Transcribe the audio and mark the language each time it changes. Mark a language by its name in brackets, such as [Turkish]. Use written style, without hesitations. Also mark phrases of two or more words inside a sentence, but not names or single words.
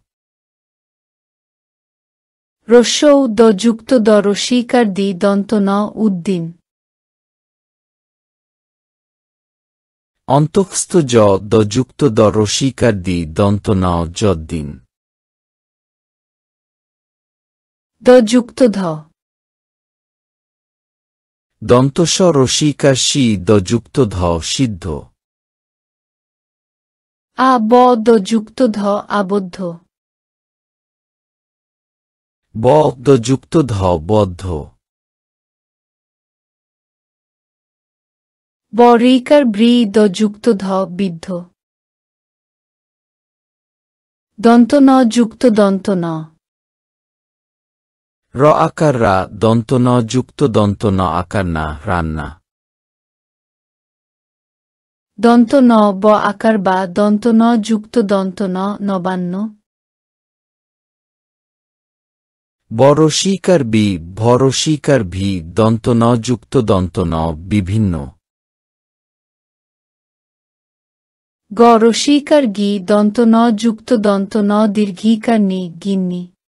[Bangla] রস্যৌ দ যুক্ত দ রসিকার দি দন্ত ন উদ্দিন অন্তঃস্থ জ দ যুক্ত দ রসিকার দি দন্ত ন যদ্দিন দ যুক্ত ধ দন্ত স রসিকার সি দ যুক্ত ধ সিদ্ধ আ ব দ যুক্ত ধ আবদ্ধ ব দ যুক্ত ধ বদ্ধ ব ঋকার ব্রি দ যুক্ত ধ বিদ্ধ দন্ত ন যুক্ত দন্ত ন র আকার রা দন্ত ন যুক্ত দন্ত ন আকার না রান্না। দন্ত ন ব আকার বা দন্ত ন যুক্ত দন্ত ন নবান্ন। বরশিকার বি ভরশিকার ভি দন্ত ন যুক্ত দন্ত ন বিভিন্ন। গ রসিকার গি দন্ত ন যুক্ত দন্ত ন দীর্ঘিকার নি গিন্নি।